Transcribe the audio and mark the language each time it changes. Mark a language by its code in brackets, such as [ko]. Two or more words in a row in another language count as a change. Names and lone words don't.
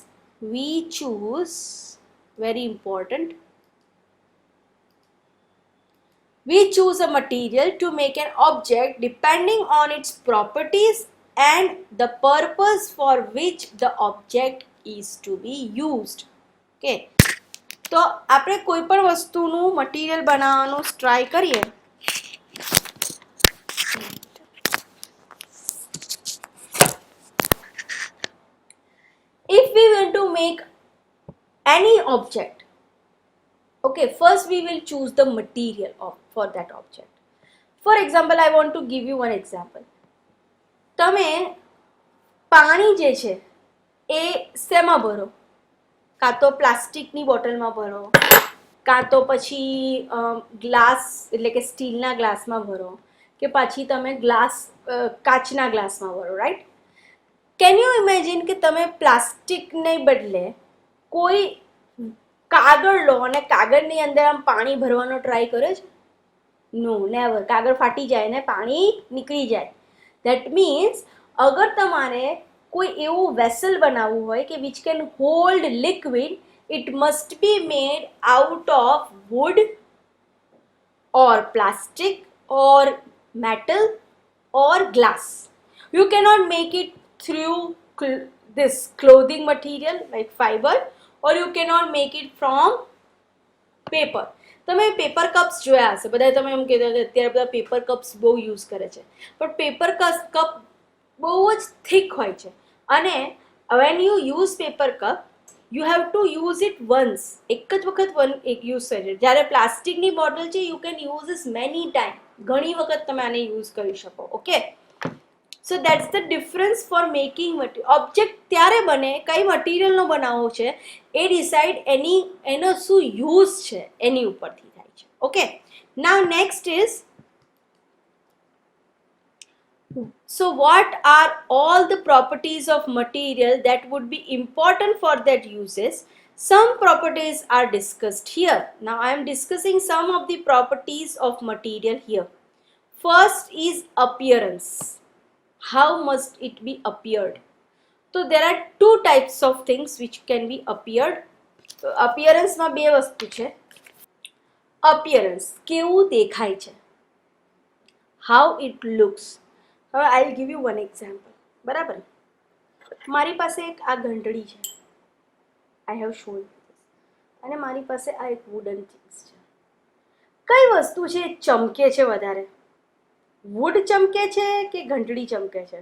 [en] We choose, very important. We choose a material to make an object depending on its properties and the purpose for which the object is to be used. Okay. [gu] તો આપણે કોઈ પણ વસ્તુનું મટીરિયલ બનાવવાનું ટ્રાય કરીએ. [en] If we want to make any object, okay, first we will choose the material for that object. For example, I want to give you one example. [gu] તમે પાણી જે છે એ શેમાં ભરો? કાં તો પ્લાસ્ટિકની બોટલમાં ભરો, કાં તો પછી ગ્લાસ એટલે કે સ્ટીલના ગ્લાસમાં ભરો, કે પછી તમે કાચના ગ્લાસમાં ભરો, રાઈટ? [en] can you imagine [gu] કે તમે પ્લાસ્ટિકને બદલે કોઈ કાગળ લો અને કાગળની અંદર આમ પાણી ભરવાનો ટ્રાય કરે છે? [en] no, never. [gu] કાગળ ફાટી જાય ને પાણી નીકળી જાય. [en] that means [gu] અગર તમારે કોઈ એવું વેસલ બનાવવું હોય કે [en] which can hold liquid, it must be made out of wood or plastic or metal or glass. You cannot make it through this clothing material like fiber, or you cannot make it from paper. [gu] તમે [en] paper cups [gu] જોયા હશે બધા. તમે એમ કહેતા કે અત્યારે બધા [en] paper cups [gu] બહુ યુઝ કરે છે, પણ [en] paper cup [gu] બહુ જ થિક હોય છે. [en] અને when you use paper cup, you have to use it once. [gu] એક જ વખત યુઝ કરે. જ્યારે પ્લાસ્ટિકની બોટલ છે, [en] you can use this many time. [gu] ઘણી વખત તમે આને યુઝ કરી શકો. [en] okay, so that's the difference for making object. [gu] ત્યારે બને કઈ મટીરિયલનો બનાવવો છે એ ડિસાઇડ એનો શું યુઝ છે એની ઉપરથી થાય છે. ઓકે, [en] now next is, so what are all the properties of material that would be important for that uses? Some properties are discussed here. Now I am discussing some of the properties of material here. First is appearance. How must it be appeared? So there are two types of things which can be appeared. So appearance [gu] માં બે વસ્તુ છે. Appearance, કેવું દેખાય છે, [en] how it looks. હવે I will give you one example. [gu] બરાબર, મારી પાસે એક આ ઘંટડી છે, [en] I have shown this, [gu] અને મારી પાસે આ એક વુડન ચીઝ છે. કઈ વસ્તુ છે ચમકે છે વધારે? વુડ ચમકે છે કે ઘંટડી ચમકે છે?